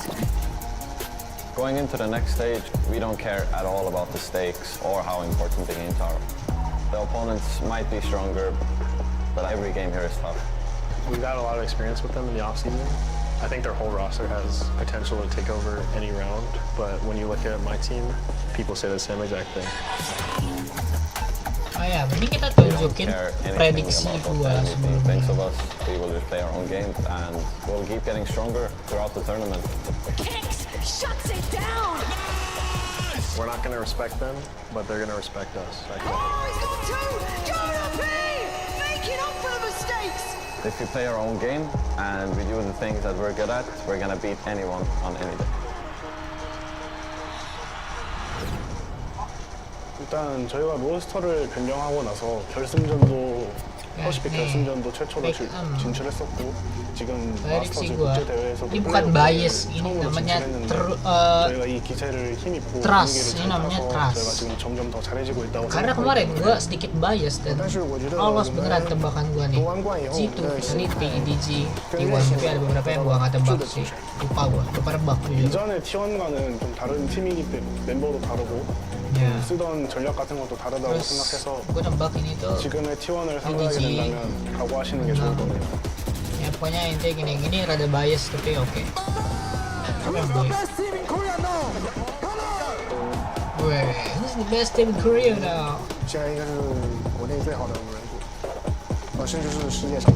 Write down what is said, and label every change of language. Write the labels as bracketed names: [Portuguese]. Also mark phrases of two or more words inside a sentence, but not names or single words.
[English] Going into the next stage, we don't care at all about the stakes or how important the games are. The opponents might be stronger, but every game here is tough. We've got a lot of experience with them in the offseason. I think their whole roster has potential to take over any round, but when you look at my team, people say the same exact thing. [Indonesian] Oh ya, mending kita tunjukin prediksi gua sebelumnya. [English] Thanks of us, we will just play our own games and we'll keep getting stronger throughout the tournament. Kicks shuts it down. We're not going to respect them, but they're going to respect us. Oh, he's got 2! Donasi! Making up for the mistakes! If we play our own game and we do the things that we're good at, we're gonna beat anyone on any day. [Korean] 일단 저희가 로스터를 변경하고 나서 결승전도 퍼시픽 결승전도 최초로 진출했었고 지금 마스터즈 국제 대회에서도 [Indonesian] ini bukan bias, ini namanya [Korean] 저희가 이 기세를 힘입고 [Indonesian] trust, ini namanya [Korean] 저희가 [Indonesian] trust. [Korean] 지금 점점 더 잘해지고 있다고 [Indonesian] Karena kemarin gua sedikit bias dan lolos beneran tebakan gua nih. G2, Vitality, EDG, T1, tapi ada beberapa yang gua nggak tebak sih. Lupa gua, lupa nebak juga. [Korean] 이전에 T1과는 좀 다른 팀이기 때문에 멤버도 다르고 쓰던 전략 같은 것도 다르다고 생각해서 [Indonesian] gua nebak ini tuh [Korean] 지금의 T1을 상대하게 된다면 각오하시는 게 좋을 겁니다. [Indonesian] Ya pokoknya intinya gini rada bias tapi oke. Weh, [English] this is the best team in Korea now. [Chinese] 现在应该是国内最好的5人组，甚至是世界上。